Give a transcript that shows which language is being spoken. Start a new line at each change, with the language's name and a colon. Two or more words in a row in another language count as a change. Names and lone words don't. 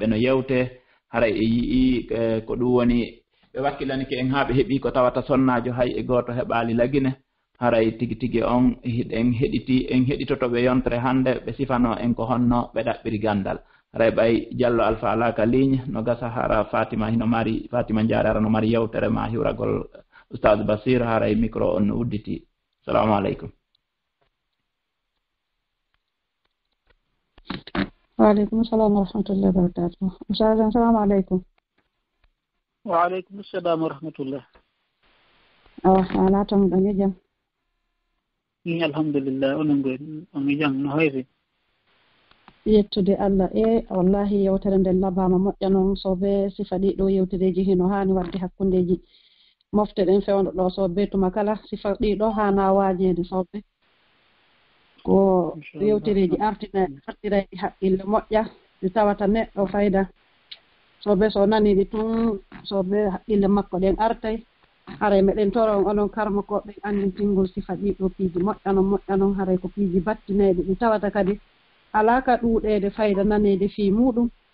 Fula: no yewte haray e yii ko ɗum woni ɓe wakkilanike en ha ɓe heeɓi ko tawata sonnajo hay e goto heɓali lagine haray tigi tigi on hiɗen heɗiti en heɗitotoɓe yontere hande ɓe sifano en ko honno ɓe ɗaɓɓiri gandal haray ɓay Diallo Alpha alaka ligne no gasa hara Fatima hino mari Fatima Diarara no mari yewtere ma hiwragol oustad Basir haray micro on no udditi
Arabic: السلام عليكم وعليكم السلام ورحمة الله وبركاته. السلام عليكم. وعليكم السلام ورحمة الله.
Fula: ala tan ɗon e jam. Alhamdulillah, onon on e jam no hayri. Yettude Allah wallahi yewtere nden labama moƴƴa noon sobe sifa ɗiɗo yewtereji hino hani wadde hakkundeji mofte ɗen fewndo ɗo sobe tuma kala sifa ɗiɗo hana wajeede sobe ko yewtereji artirayɗi haqqille moƴƴa ɗi tawata neɗɗo fayda sobe so naniɗi tun sobe haqqille makko ɗen artay haray meɗen toron onon karma koɓe andintingol sifa ɗiɗo piiji moƴƴa noon haray ko piiji battineɗi ɗi tawata kadi alaka ɗuuɗede fayda nanede fi muɗum